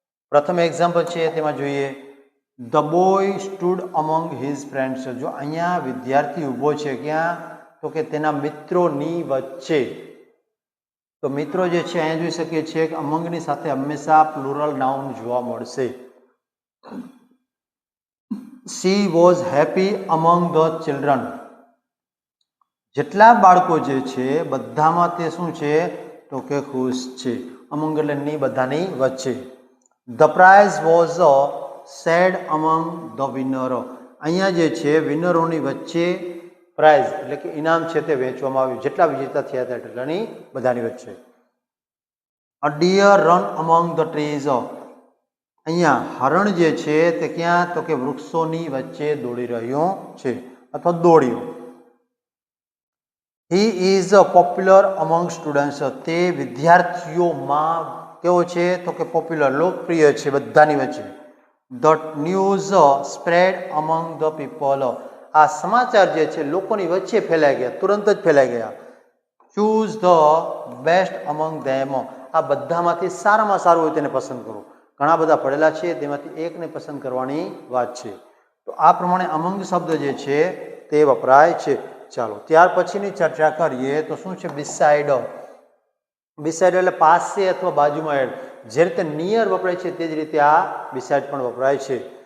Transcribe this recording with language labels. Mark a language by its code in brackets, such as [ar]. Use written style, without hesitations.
[gu] પ્રથમ એક્ઝામ્પલ છે તેમાં જોઈએ, [en] The boy stood among his friends. [gu] જો અહીંયા વિદ્યાર્થી ઊભો છે ક્યાં? તો કે તેના મિત્રોની વચ્ચે. તો મિત્રો જે છે અહીંયા જોઈ શકીએ છીએ કે અમંગની સાથે હંમેશા પ્લુરલ નાઉન જોવા મળશે. [en] She was happy among the children. [gu] જેટલા બાળકો જે છે બધામાં તે શું છે? તો કે ખુશ છે. અમંગ એટલે ની બધાની વચ્ચે. [en] The prize was shared among the winner. [gu] અહીંયા જે છે વિનરોની વચ્ચે પ્રાઇઝ એટલે કે ઇનામ છે તે વહેંચવામાં આવ્યું. જેટલા વિજેતા થયા હતા એટલાની બધાની વચ્ચે. [en] A deer run among the trees. [gu] અહીંયા હરણ જે છે તે ક્યાં? તો કે વૃક્ષોની વચ્ચે દોડી રહ્યો છે અથવા દોડ્યો. [en] He is popular among students. [gu] તે વિદ્યાર્થીઓમાં કેવો છે? તો કે પોપ્યુલર, લોકપ્રિય છે બધાની વચ્ચે. [en] The news spread among the people. [gu] આ સમાચાર જે છે લોકોની વચ્ચે ફેલાઈ ગયા, તુરંત જ ફેલાઈ ગયા. [en] Choose the best among them. [gu] આ બધામાંથી સારામાં સારું હોય તેને પસંદ કરો. ઘણા બધા પડેલા છે તેમાંથી એકને પસંદ કરવાની વાત છે. તો આ પ્રમાણે અમંગ શબ્દ જે છે તે વપરાય છે. ચાલો, ત્યાર પછીની ચર્ચા કરીએ તો શું છે? બિસાઇડ. બિસાઇડ એટલે પાસે અથવા બાજુમાં. જે રીતે નિયર વપરાય છે તે જ રીતે આ બિસાઇડ પણ વપરાય છે.